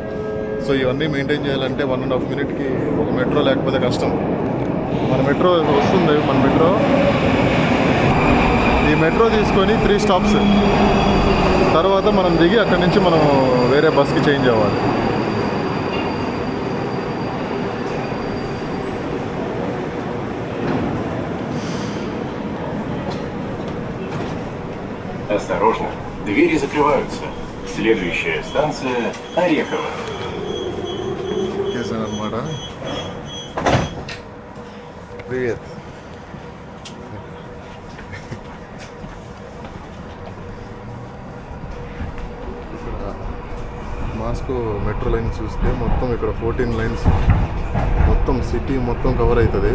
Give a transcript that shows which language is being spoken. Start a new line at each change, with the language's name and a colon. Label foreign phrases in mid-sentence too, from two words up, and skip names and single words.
Telugu: సో ఇవన్నీ మెయింటైన్ చేయాలంటే 1.5 మినిట్కి ఒక మెట్రో లేకపోతే కష్టం. మన మెట్రో వస్తుంది. ఈ మెట్రో తీసుకొని 3 స్టాప్స్ తర్వాత మనం దిగి అక్కడి నుంచి మనం వేరే బస్కి చేంజ్ అవ్వాలి.
Russian: Осторожно, двери закрываются. Следующая станция Орехово.
Telugu: అనమాట. Привет. మాస్కో
English: metro line
Telugu: చూస్తే మొత్తం ఇక్కడ 14 లైన్స్ మొత్తం సిటీ మొత్తం కవర్ అవుతుంది.